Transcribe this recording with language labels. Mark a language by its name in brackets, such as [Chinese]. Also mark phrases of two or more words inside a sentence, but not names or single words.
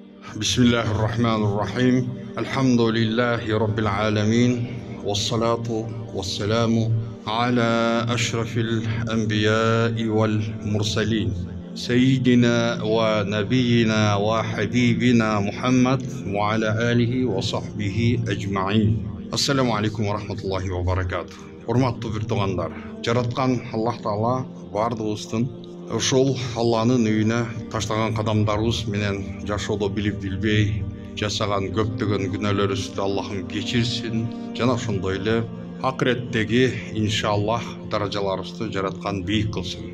[Arabic] بسم الله الرحمن الرحيم. الحمد لله رب العالمين. والصلاة والسلام على أشرف الأنبياء والمرسلين. سيدنا ونبينا وحبيبنا محمد وعلى آله وصحبه أجمعين. السلام عليكم ورحمة الله وبركاته. [Kyrgyz] Урматтуу бир туугандар, жараткан Аллах Таала баардыгыбыздын ошол Алланын үйүнө таштаган кадамдарыбыз менен жашоодо билип билбей жасаган көптөгөн күнөөлөрүбүздү Аллахым кечирсин жана ошондой эле акыреттеги иншаллах даражаларыбызды жараткан бийик кылсын.